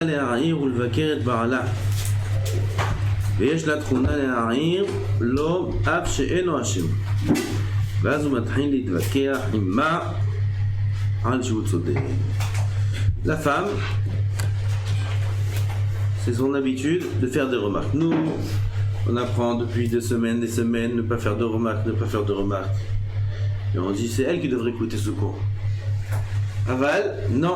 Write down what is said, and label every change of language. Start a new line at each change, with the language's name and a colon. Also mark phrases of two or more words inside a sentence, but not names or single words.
Hebrew: להעיר ולבקר את בעלה ויש לה תכונה להעיר לו אף שאינו אשם ואז הוא מתחיל להתווכח עמה על שהוא צודק.
French: La femme, c'est son habitude de faire des remarques. Nous, on apprend depuis des semaines, ne pas faire de remarques, ne pas faire de remarques. Et on dit c'est elle qui devrait écouter ce cours. Aval, non.